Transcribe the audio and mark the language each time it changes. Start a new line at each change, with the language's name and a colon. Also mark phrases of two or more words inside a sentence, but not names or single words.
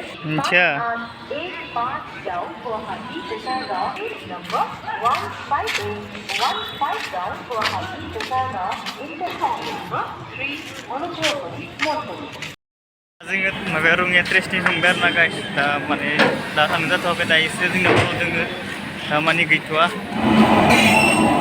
Hindi: अच्छा
English: 8 down Guwahati Dekargaon number 15815 down Guwahati Dekargaon Intercity number 3 Onojopuri Motor.
Bodo: जोङो माबाया रंगिया ट्रेस्टिं संबाय आरोना guys. दा माने दा थांनो जाथ'वाखै दा एसे जोंनाव दोङो दा माने गैथ'वा